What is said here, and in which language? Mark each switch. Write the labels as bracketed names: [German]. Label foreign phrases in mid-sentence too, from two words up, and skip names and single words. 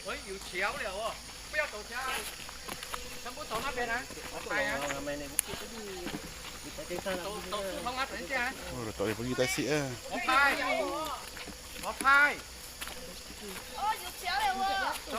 [Chinese] 有桥了哦，不要走桥，全部走那边啊，来啊，走树丛啊，等一下啊， [Malay] Oh, dah tak boleh pergi tasik lah. [Chinese] 我拍，我拍，哦，有桥了哦。